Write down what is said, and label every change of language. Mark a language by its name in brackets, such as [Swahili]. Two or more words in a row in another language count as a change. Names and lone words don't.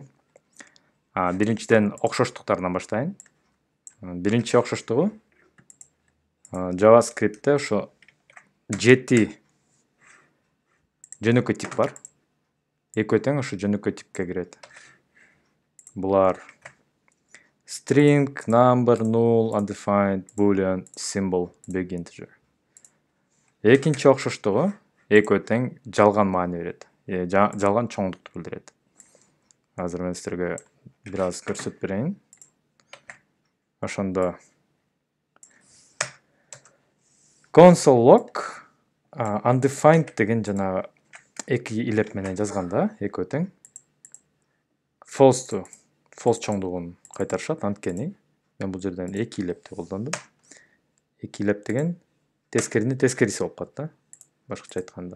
[Kyrgyz] Биринчиден окшоштуктарынан баштайын. Биринчи окшоштугу JavaScript'те ошо 7 жөнөкөй тип бар. Экөө тең ошо жөнөкөй типке кирет. Булар [English] string, number, null, undefined, boolean, symbol, big integer. [Kyrgyz] Экинчи окшоштугу экөө тең жалган маани берет. Жалган чоңдукту билдирет. Азыр мен силерге бир аз көрсөтүп берейин. Ошондо [English] console log [Kyrgyz] undefined деген жана эки илеп менен жазганда экөө тең false чоңдугун кайтарышат. Анткени мен бул жерден эки илепти колдондум. Эки илеп деген тескеринин тескериси болуп калат да. Башкача айтканда.